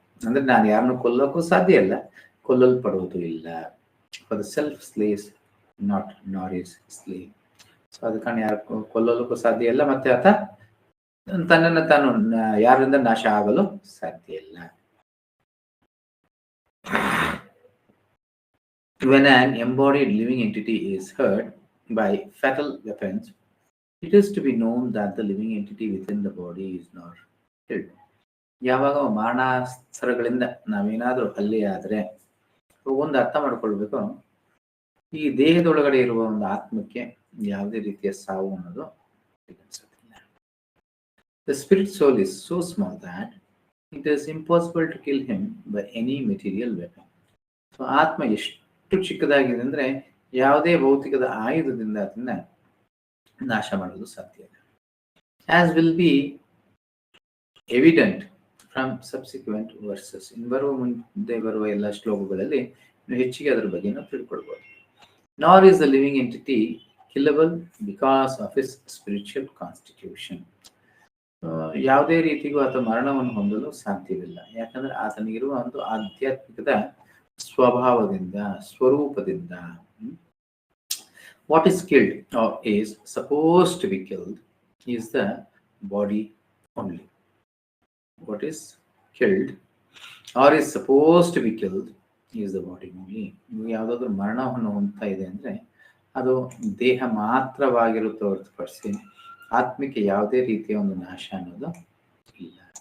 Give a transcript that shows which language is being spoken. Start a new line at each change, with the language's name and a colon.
Kannada: ಅಂದ್ರೆ ನಾನು ಯಾರನ್ನು ಕೊಲ್ಲೋಕ್ಕೂ ಸಾಧ್ಯ ಇಲ್ಲ, ಕೊಲ್ಲಲ್ಪಡುವುದು ಇಲ್ಲ.
English: For the self slays not nor is slain.
Kannada: ಸೊ ಅದಕ್ಕೆ ಯಾರು ಕೊಲ್ಲೋದಕ್ಕೂ ಸಾಧ್ಯ ಇಲ್ಲ, ಮತ್ತೆ ಆತ ತನ್ನನ್ನು ತಾನು ಯಾರಿಂದ ನಾಶ ಆಗಲು ಸಾಧ್ಯ ಇಲ್ಲ.
English: When an embodied living entity is hurt by fatal weapons, it is to be known that the living entity within the body is not killed.
Kannada: ಯಾವಾಗ ಮಾರಣಾಸ್ತ್ರಗಳಿಂದ ನಾವೇನಾದರೂ ಹಲ್ಲೆ ಆದರೆ ಒಂದು ಅರ್ಥ ಮಾಡ್ಕೊಳ್ಬೇಕು, ಈ ದೇಹದೊಳಗಡೆ ಇರುವ ಒಂದು ಆತ್ಮಕ್ಕೆ ಯಾವುದೇ ರೀತಿಯ ಸಾವು ಅನ್ನೋದು ಅನಿಸುತ್ತಿಲ್ಲ.
English: The spirit soul is so small that it is impossible to kill him by any material weapon.
Kannada: So ಆತ್ಮ ಎಷ್ಟು ಚಿಕ್ಕದಾಗಿದೆ ಅಂದ್ರೆ ಯಾವುದೇ ಭೌತಿಕದ ಆಯುಧದಿಂದ ಅದನ್ನ ನಾಶ ಮಾಡೋದು ಸಾಧ್ಯ ಇಲ್ಲ.
English: As will be evident from subsequent verses.
Kannada: ಮುಂದೆ ಬರುವ ಎಲ್ಲ ಶ್ಲೋಕಗಳಲ್ಲಿ ಹೆಚ್ಚಿಗೆ ಅದರ ಬಗ್ಗೆ ನಾವು ತಿಳ್ಕೊಳ್ಬಹುದು.
English: Nor is the living entity killable because of his spiritual constitution.
Kannada: ಯಾವುದೇ ರೀತಿಗೂ ಆತ ಮರಣವನ್ನು ಹೊಂದಲು ಸಾಧ್ಯವಿಲ್ಲ, ಯಾಕಂದ್ರೆ ಆತನಿಗಿರುವ ಒಂದು ಆಧ್ಯಾತ್ಮಿಕದ ಸ್ವಭಾವದಿಂದ, ಸ್ವರೂಪದಿಂದ.
English: What is killed or is supposed to be killed is the body only. What is killed or is supposed to be killed is the body only.
Kannada: ಯಾವುದಾದ್ರೂ ಮರಣವನ್ನು ಹೊಂದ್ತಾ ಇದೆ ಅಂದ್ರೆ ಅದು ದೇಹ ಮಾತ್ರವಾಗಿರುತ್ತೆ ಹೊರತುಪಡಿಸಿ ಆತ್ಮಕ್ಕೆ ಯಾವುದೇ ರೀತಿಯ ಒಂದು ನಾಶ ಅನ್ನೋದು ಇಲ್ಲ.